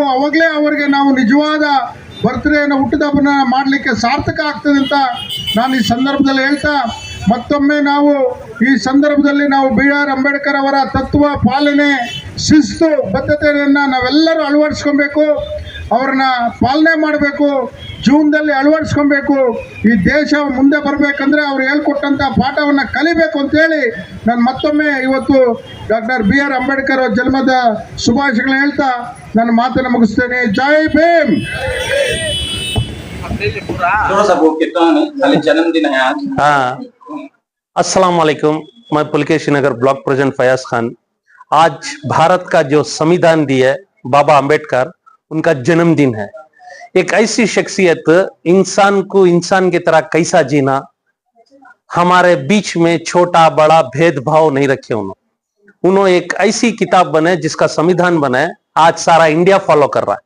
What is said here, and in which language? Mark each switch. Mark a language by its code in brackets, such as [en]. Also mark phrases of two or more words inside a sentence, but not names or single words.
[kn] ಅವಾಗಲೇ ಅವರಿಗೆ ನಾವು ನಿಜವಾದ ಬರ್ತ್ಡೇನ, ಹುಟ್ಟುಹಬ್ಬನ ಮಾಡಲಿಕ್ಕೆ ಸಾರ್ಥಕ ಆಗ್ತದೆ ಅಂತ ನಾನು ಈ ಸಂದರ್ಭದಲ್ಲಿ ಹೇಳ್ತಾ, ಮತ್ತೊಮ್ಮೆ ನಾವು ಈ ಸಂದರ್ಭದಲ್ಲಿ ನಾವು BR ಅಂಬೇಡ್ಕರ್ ಅವರ ತತ್ವ ಪಾಲನೆ, ಶಿಸ್ತು, ಬದ್ಧತೆಯನ್ನು ನಾವೆಲ್ಲರೂ ಅಳವಡಿಸ್ಕೊಬೇಕು, ಅವ್ರನ್ನ ಪಾಲನೆ ಮಾಡಬೇಕು. ಜೀವನದಲ್ಲಿ ಅಳವಡಿಸ್ಕೊಬೇಕು. ಈ ದೇಶ ಮುಂದೆ ಬರಬೇಕಂದ್ರೆ ಅವ್ರು ಹೇಳ್ಕೊಟ್ಟಂತ ಪಾಠವನ್ನ ಕಲಿಬೇಕು ಅಂತ ಹೇಳಿ ನಾನು ಮತ್ತೊಮ್ಮೆ ಇವತ್ತು ಡಾಕ್ಟರ್ BR ಅಂಬೇಡ್ಕರ್ ಅವರ ಜನ್ಮದ ಶುಭಾಶಯಗಳನ್ನ ಹೇಳ್ತಾ ನನ್ನ ಮಾತನ್ನು ಮುಗಿಸ್ತೇನೆ. ಜೈ ಭೀಮ್. [hi] थोड़ा सा वो कितना खाली जन्मदिन है आज। हाँ, अस्सलाम वालेकुम। मैं पुलकेशी नगर ब्लॉक प्रेसिडेंट फयाज खान। आज भारत का जो संविधान दिया है बाबा अंबेडकर, उनका जन्मदिन है। एक ऐसी शख्सियत, इंसान को इंसान की तरह कैसा जीना, हमारे बीच में छोटा बड़ा भेदभाव नहीं रखे उन्होंने एक ऐसी किताब बने जिसका संविधान बने, आज सारा इंडिया फॉलो कर रहा है।